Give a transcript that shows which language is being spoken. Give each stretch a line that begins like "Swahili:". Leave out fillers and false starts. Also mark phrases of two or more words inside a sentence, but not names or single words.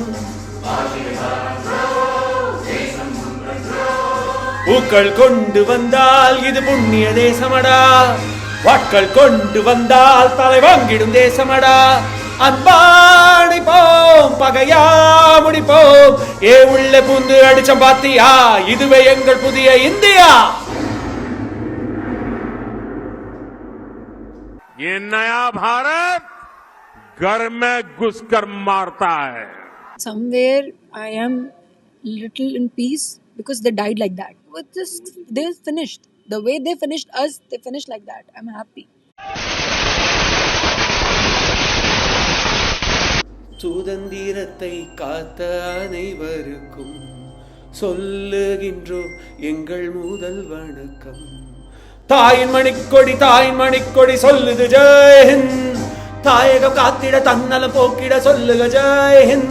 Tamil: பூக்கள் கொண்டு வந்தால் இது புண்ணிய தேசமடா, வாட்கள் கொண்டு வந்தால் தலை வாங்கிடும் தேசமடா, அன்பாடிப்போம் பகையா முடிப்போம், ஏ உள்ள புந்து அடிச்சம் பாத்தியா, இதுவே எங்கள் புதிய இந்தியா.
Hindi: ये नया भारत घर में घुसकर मारता है.
English: Somewhere I am little in peace because they died like that. But just they finished the way they finished us. They finished like that. I'm happy.
Tamil: சுதந்திரத்தை காத்த அனைவருக்கும் சொல்லுகின்றோம் எங்கள் முதல் வணக்கம். தாயின் மணிக்கொடி சொல்லுது ஜெயஹிந்த், தாயகம் காத்திட தன்னலம் போக்கிட சொல்லுக ஜெயஹிந்த்.